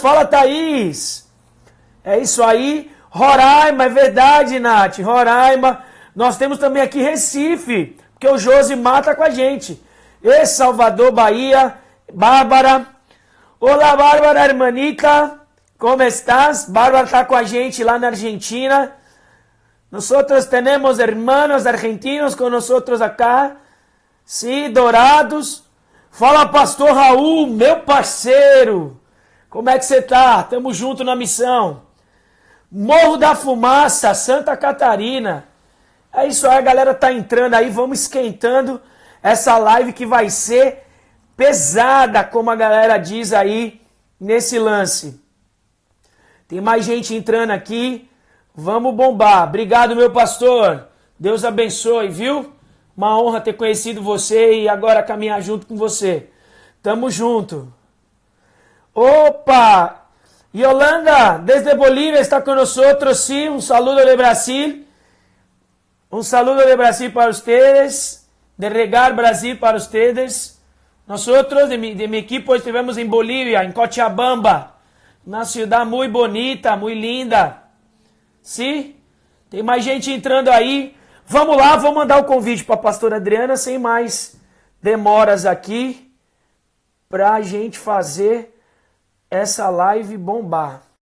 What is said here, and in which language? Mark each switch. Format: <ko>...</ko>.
<pt>Fala, Thaís! É isso aí. Roraima, é verdade, Nath. Roraima. Nós temos também aqui Recife, porque o Josi mata com a gente. E Salvador, Bahia. Bárbara. Olá, Bárbara,</pt> <es>hermanita. Como estás?</es> <pt>Bárbara está com a gente lá na Argentina.</pt> <es>Nosotros tenemos hermanos argentinos</es> <pt>com</pt> <es>nosotros acá.</es> <pt>Sim, Dourados. Fala, pastor Raul, meu parceiro. Como é que você tá? Tamo junto na missão. Morro da Fumaça, Santa Catarina. É isso aí, a galera tá entrando aí, vamos esquentando essa live que vai ser pesada, como a galera diz aí nesse lance. Tem mais gente entrando aqui, vamos bombar. Obrigado, meu pastor. Deus abençoe, viu? Uma honra ter conhecido você e agora caminhar junto com você. Tamo junto. Opa!</pt> <es>Yolanda, desde Bolívia, está con nosotros, sí. Un saludo de Brasil. Un saludo de Brasil para ustedes. De Regar Brasil para ustedes. Nosotros, de mi equipo,</es> <pt>estivemos</pt> <es>en Bolivia, en Cochabamba.</es> <pt>Uma cidade muito bonita, muito linda. Sim? Tem mais gente entrando aí. Vamos lá, vou mandar o convite para a pastora Adriana, sem mais demoras aqui, para a gente fazer essa live bombar.</pt>